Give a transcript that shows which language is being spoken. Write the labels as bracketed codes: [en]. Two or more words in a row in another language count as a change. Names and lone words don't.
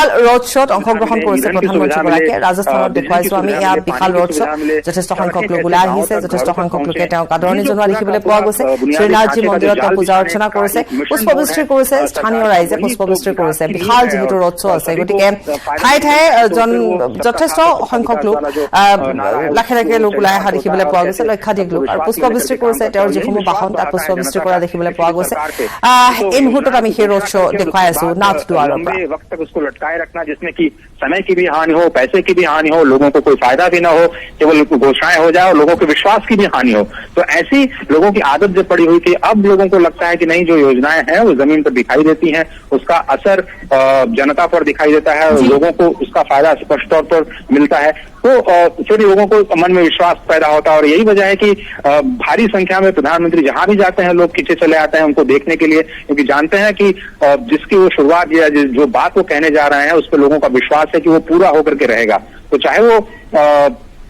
[as] ৰোড শ্বত অংশগ্ৰহণ কৰিছে প্ৰধানমন্ত্ৰীগৰাকীয়ে ৰাজস্থানত দেখুৱাইছো আমি এয়া বিশাল ৰোড শ্বত যথেষ্ট সংখ্যক লোক ওলাই আহিছে যথেষ্ট সংখ্যক লোকে তেওঁক আদৰণি জনোৱা দেখিবলৈ পোৱা গৈছে শ্ৰীনাথজী মন্দিৰত তেওঁ পূজা অৰ্চনা কৰিছে পুষ্পবৃষ্টি কৰিছে স্থানীয় ৰাইজে পুষ্পবৃষ্টি কৰিছে বিশাল যিহেতু ৰোড শ্ব আছে গতিকে ঠায়ে ঠায়ে যথেষ্ট সংখ্যক লোক লাখে লাখে লোক ওলাই অহা দেখিবলৈ পোৱা গৈছে লক্ষাধিক লোক আৰু পুষ্পবৃষ্টি কৰিছে তেওঁৰ যিসমূহ বাহন তাত পুষ্পবৃষ্টি কৰা দেখিবলৈ পোৱা গৈছে এই মুহূৰ্তত আমি সেই ৰোড শ্ব দেখুৱাই আছো নাথদ্বাৰৰ পৰা [hi] समय की भी हानि हो पैसे की भी हानि हो लोगों को कोई फायदा भी ना हो केवल घोषणाएं हो जाए और लोगों के विश्वास की भी हानि हो तो ऐसी लोगों की आदत जो पड़ी हुई थी अब लोगों को लगता है कि नहीं जो योजनाएं हैं वो जमीन पर दिखाई देती हैं उसका असर जनता पर दिखाई देता है लोगों को उसका फायदा स्पष्ट तौर पर मिलता है तो फिर लोगों को मन में विश्वास पैदा होता है और यही वजह है कि भारी संख्या में प्रधानमंत्री जहां भी जाते हैं लोग खींचे चले आते हैं उनको देखने के लिए क्योंकि जानते हैं कि जिसकी वो शुरुआत या जो बात वो कहने जा रहे हैं उस पर लोगों का विश्वास है कि वो पूरा होकर के रहेगा तो चाहे वो